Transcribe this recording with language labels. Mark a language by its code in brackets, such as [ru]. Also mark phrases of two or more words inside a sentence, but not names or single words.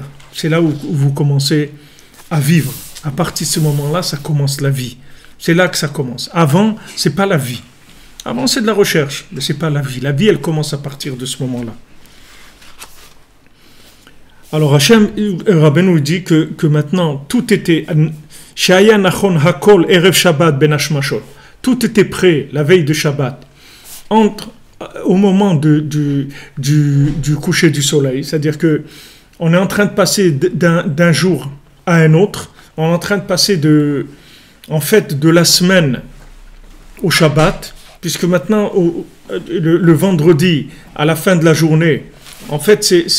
[fr] C'est là où vous commencez à vivre. À partir de ce moment-là, ça commence la vie. C'est là que ça commence. Avant, c'est pas la vie. Avant, c'est de la recherche, mais c'est pas la vie. La vie, elle commence à partir de ce moment-là. Alors, Hachem Rabbeinu dit que maintenant, tout était... [he] שהיה נכון הכל ערב שבת בין השמשות. [fr] Tout était prêt la veille de Shabbat. Au moment du coucher du soleil, c'est-à-dire que on est en train de passer d'un jour à un autre, on est en train de passer de la semaine au Shabbat, puisque maintenant le vendredi à la fin de la journée, en fait